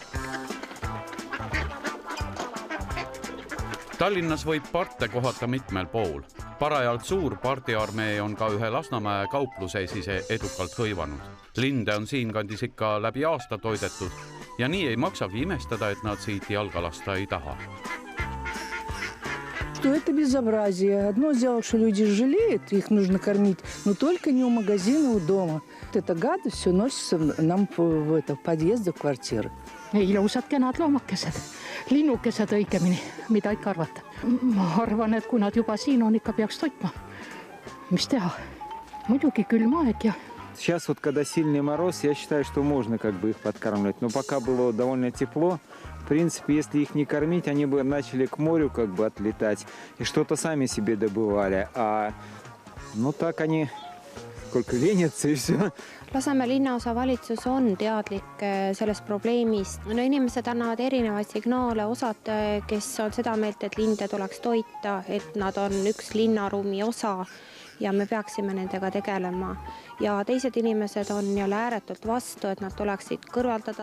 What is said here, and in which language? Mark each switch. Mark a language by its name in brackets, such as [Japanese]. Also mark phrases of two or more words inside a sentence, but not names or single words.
[Estonian] Tallinnas võib parte kohata mitmel pool. Parajalt suur partiarmee on ka ühe Lasnamäe kaupluse sise edukalt hõivanud. Linde on siinkandis ikka läbi aasta toidetud ja nii ei maksagi imestada, et nad siit jalga lasta ei taha. [Russian] Что это безобразие. Одно дело, что люди жалеют, их нужно кормить, но только не у магазина, у дома. Это гадость все носится нам в подъезде, в квартиры. [Estonian] Ilusad kenad loomakesed, linnukesed õigemini, mida ikka arvata. Ma arvan, et kui nad juba siin on, ikka peaks toitma. Mis teha? Muidugi külm aeg ja... [Russian] Сейчас вот, когда сильный мороз, я считаю, что можно как бы их подкармливать. Но пока было довольно тепло, в принципе, если их не кормить, они бы начали к морю как бы отлетать и что-то сами себе добывали. А ну так они сколько ленятся и все. [Estonian] Lasnamäe linnaosa valitsus on teadlik sellest probleemist. No inimesed annavad erinevaid signaale, osad, kes on seda meelt, et linde tuleks toita, et nad on üks linnaruumi osa ja me peaksime nendega tegelema. Ja teised inimesed on jälle ääretult vastu, et nad tuleksid kõrvaldada.